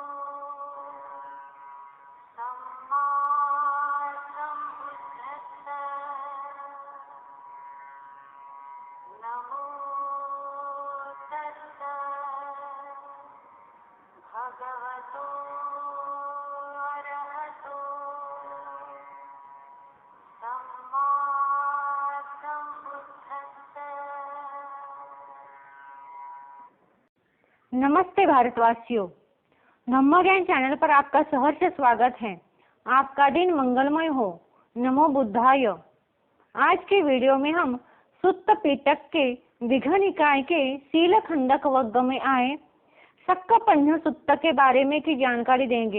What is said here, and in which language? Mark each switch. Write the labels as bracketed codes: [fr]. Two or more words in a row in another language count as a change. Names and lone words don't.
[pi] सम्मा सम्बुद्धस्सा नमो तस्सा भगवतो अरहतो सम्मा सम्बुद्धस्सा। [hi] नमस्ते भारतवासियों, धम्म ज्ञान चैनल पर आपका सहर्ष स्वागत है। आपका दिन मंगलमय हो। नमो बुद्धाय। आज के वीडियो में हम सुत्त पिटक के दीघ निकाय के शील खंडक वग्ग में आए सक्क पंह सुत्त के बारे में की जानकारी देंगे।